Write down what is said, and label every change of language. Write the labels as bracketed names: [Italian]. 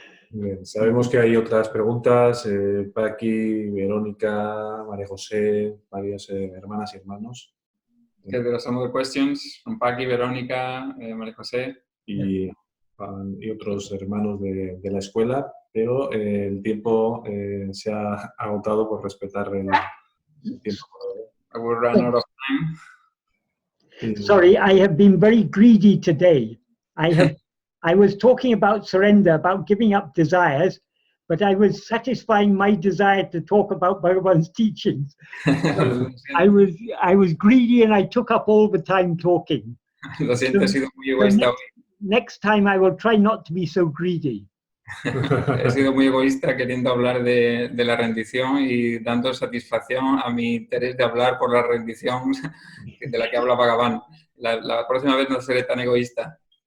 [Spanish] Bien, sabemos que hay otras preguntas. Paqui, Verónica, María José, varias hermanas y hermanos. [English] There are some other questions from Paqui, Verónica, María José. [Spanish] Y otros hermanos de la escuela, pero el tiempo se ha agotado por respetar el tiempo. [English] I will run out of time. Sorry, I have been very greedy today. I was talking about surrender, about giving up desires, but I was satisfying my desire to talk about Bhagavan's teachings. I was greedy and I took up all the time talking. [Spanish] Lo siento, he sido muy egoísta hoy. [English] Next time I will try not to be so greedy. [Spanish] He sido muy egoísta queriendo hablar de la rendición y dando satisfacción a mi interés de hablar por la rendición de la que habla Bhagavan. La próxima vez no seré tan egoísta.